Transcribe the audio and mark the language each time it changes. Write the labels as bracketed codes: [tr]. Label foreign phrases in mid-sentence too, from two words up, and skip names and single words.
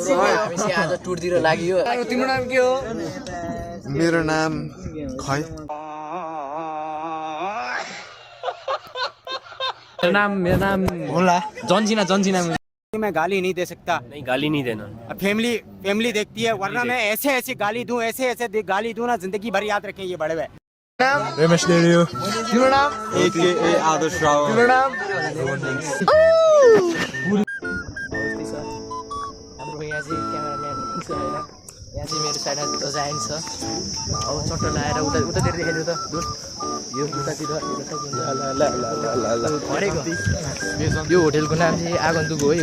[ne] हामी चाहिँ आज टुरतिर लाग्यो। तिम्रो नाम के हो? मेरो नाम खै। [hi] मेरा नाम [ne] होला जंजीना [hi] मैं गाली नहीं दे सकता। नहीं, गाली नहीं देना। फैमिली देखती है, वरना मैं ऐसे गाली दूं, ऐसे गाली दूं ना, जिंदगी भर याद रखें ये बड़े हुए। रमेश डेरियो। [ne] तिम्रो नाम? AKA आदर्श राव। तिम्रो नाम? हाम्रो यहाँ चाहिँ क्यामेराम्यान छ हैन, यहाँ चाहिँ मेरो साइडमा जाइन छ। अब चट्ट लाएर उतातिर देखाइदियो त दुर यो उतातिर ल यो होटेलको नाम चाहिँ आगन्तुक हो है।